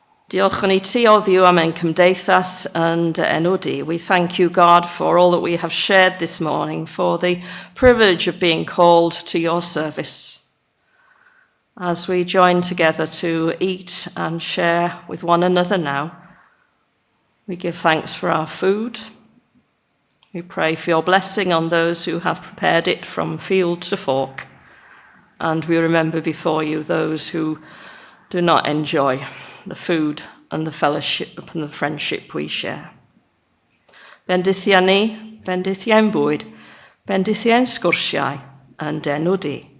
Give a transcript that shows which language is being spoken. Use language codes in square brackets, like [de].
[cy] Diolch yn ei ti o ddiw am ein cymdeithas and enw di. [en] We thank you, God, for all that we have shared this morning, for the privilege of being called to your service. As we join together to eat and share with one another now, we give thanks for our food. We pray for your blessing on those who have prepared it from field to fork. And we remember before you those who do not enjoy the food and the fellowship and the friendship we share. [cy] Bendithia ni, bendithiau'n bwyd, bendithiau'n sgwrsiau, yn enw di.